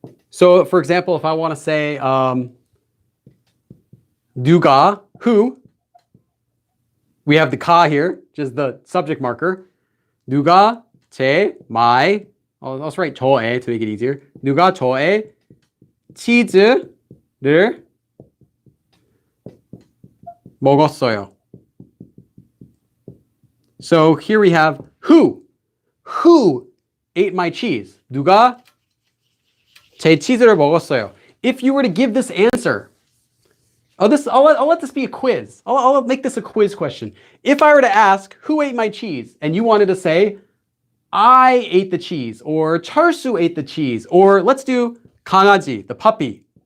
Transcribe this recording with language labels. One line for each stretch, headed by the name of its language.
English: So, for example, if I want to say
Korean: 누가,
English: who, we have the 가 here, which is the subject marker.
Korean: 누가
English: my, let's write
Korean: 저의
English: to make it easier.
Korean: 누가 저의 치즈를 먹었어요.
English: So here we have who ate my cheese.
Korean: 누가 제 치즈를 먹었어요.
English: If you were to give this answer, I'll let this be a quiz. I'll make this a quiz question. If I were to ask who ate my cheese, and you wanted to say I ate the cheese, or 철수 ate the cheese, or let's do 강아지, the puppy.